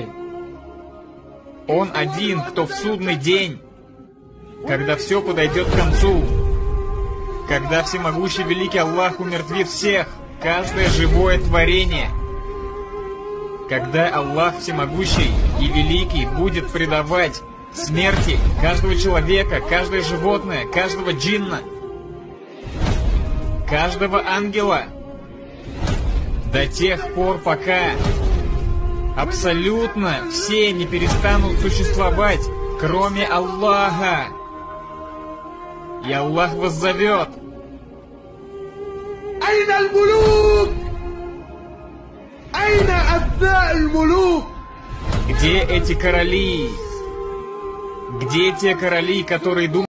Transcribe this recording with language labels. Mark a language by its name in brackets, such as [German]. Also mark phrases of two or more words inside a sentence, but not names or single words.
[Russian] Он один, кто в судный день, когда все подойдет к концу, когда всемогущий великий Аллах умертвит всех, каждое живое творение, когда Аллах всемогущий и великий будет предавать смерти каждого человека, каждое животное, каждого джинна, каждого ангела, до тех пор, пока абсолютно все не перестанут существовать, кроме Аллаха. И Аллах воззовет: [Arabic] أين الملوك؟ أين أبناء الملوك? [Russian] Где эти короли? Где те короли, которые думают,